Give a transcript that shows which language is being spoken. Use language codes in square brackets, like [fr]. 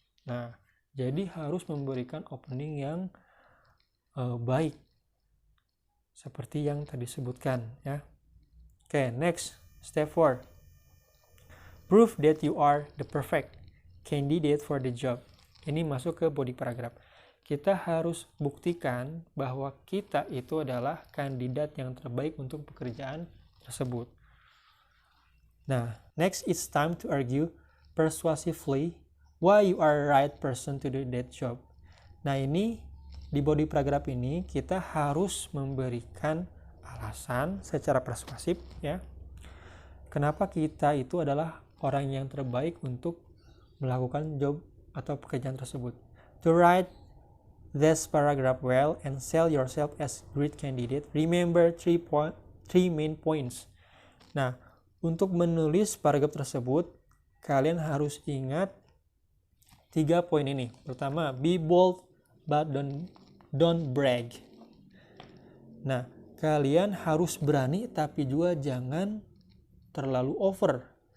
[id] Nah, jadi harus memberikan opening yang baik seperti yang tadi sebutkan ya. [en] Oke, next, step 4. Prove that you are the perfect candidate for the job. [id] Ini masuk ke body paragraph. Kita harus buktikan bahwa kita itu adalah kandidat yang terbaik untuk pekerjaan tersebut. [en] Nah, next, it's time to argue persuasively why you are right person to do that job. [id] Nah, ini di body paragraph ini kita harus memberikan alasan secara persuasif ya. Kenapa kita itu adalah orang yang terbaik untuk melakukan job atau pekerjaan tersebut. [en] To write this paragraph well and sell yourself as great candidate, remember three main points. [id] Nah, untuk menulis paragraf tersebut, kalian harus ingat 3 poin ini. Pertama, [en] be bold but don't brag. [id] Nah, kalian harus berani tapi juga jangan terlalu over.